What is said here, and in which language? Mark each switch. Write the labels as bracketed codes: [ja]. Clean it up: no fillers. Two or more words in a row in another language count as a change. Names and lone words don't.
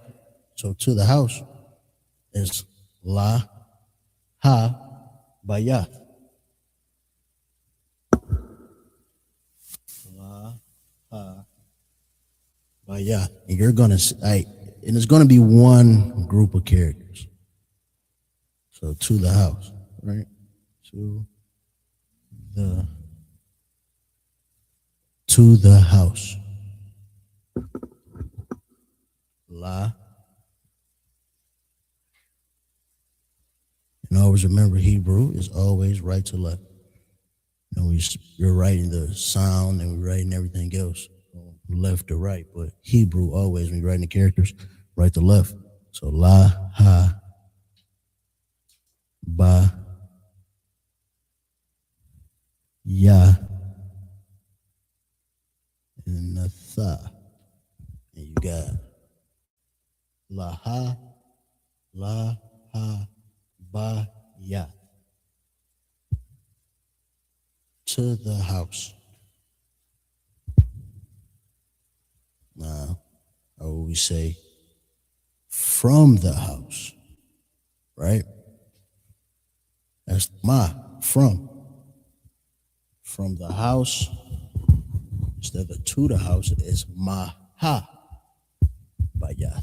[en] So to the house is [he] la ha bayat. La ha bayat. [en] And you're gonna and it's gonna be one group of characters. So to the house, right? To the house. La. And always remember, Hebrew is always right to left. You know, you're writing the sound and we're writing everything else left to right, but Hebrew always, when you're writing the characters, right to left. So la, ha, ba, ya, and the tha. And you got la, ha, ba, ya. To the house. Now, or we say from the house, right? That's ma, from. From the house, instead of to the house, it's [he] maha baya.